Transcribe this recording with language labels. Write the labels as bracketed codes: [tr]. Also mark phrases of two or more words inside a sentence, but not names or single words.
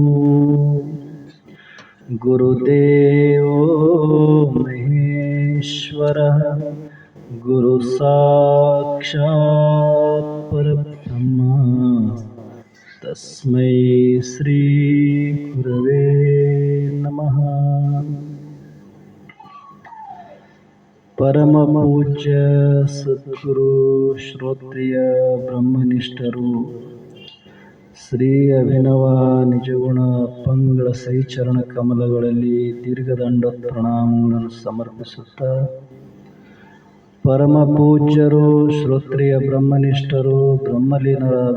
[sa] ಗುರುದೇವೋ ಮಹೇಶ್ವರ ಗುರು ಸಾಕ್ಷಾತ್ ಪರಬ್ರಹ್ಮ ತಸ್ಮೈ ಶ್ರೀ ಗುರವೇ ನಮಃ. [kn] ಪರಮ ಪೂಜ್ಯ ಸದ್ಗುರು ಶ್ರೋತ್ರಿಯ ಬ್ರಹ್ಮನಿಷ್ಠರು ಶ್ರೀ ಅಭಿನವ ನಿಜಗುಣ ಪಂಗಳ ಸೈಚರಣ ಕಮಲಗಳಲ್ಲಿ ದೀರ್ಘದಂಡ ಪ್ರಣಾಮಗಳನ್ನು ಸಮರ್ಪಿಸುತ್ತಾ ಪರಮ ಪೂಜ್ಯರು ಶ್ರೋತ್ರಿಯ ಬ್ರಹ್ಮನಿಷ್ಠರು ಬ್ರಹ್ಮಲೀನರಾದ